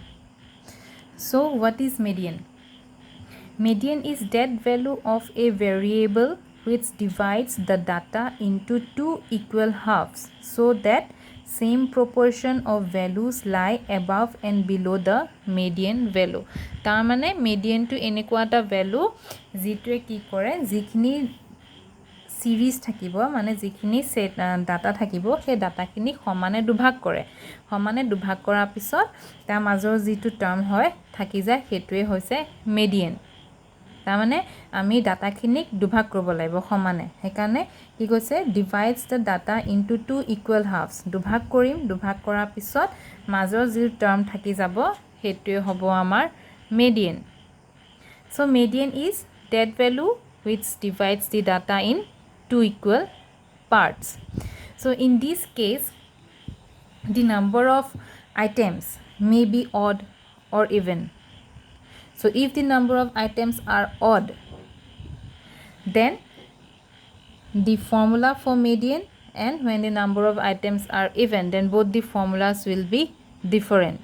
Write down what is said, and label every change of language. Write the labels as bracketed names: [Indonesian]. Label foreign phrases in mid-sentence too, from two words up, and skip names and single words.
[English] So, what is median? Median is that value of a variable which divides the data into two equal halves so that same proportion of values lie above and below the median value. [Assamese] তাৰ মানে median to এনেকুৱা এটা value যিটোৱে কি কৰে যিখিনি সিরিজ থাকিব মানে যিখিনি সেট ডাটা থাকিব সেই ডাটাখিনি সমানে দুভাগ কৰে সমানে দুভাগ কৰাৰ পিছত তাৰ মাজৰ যিটো টাৰ্ম হয় থাকি যায় হেতুৱে হৈছে মিডিয়ান তাৰ মানে আমি ডাটাখিনিক দুভাগ কৰিব লাগিব সমানে হেকাৰণে কি কৈছে [English] divides the data into two equal halves [Assamese] দুভাগ কৰিম দুভাগ কৰাৰ পিছত মাজৰ যিটো টাৰ্ম থাকি যাব হেতুৱে হ'ব আমাৰ মিডিয়ান [English] so median is that value which divides the data in two equal parts. So in this case the number of items may be odd or even. So if the number of items are odd, then the formula for median, and when the number of items are even, then both the formulas will be different.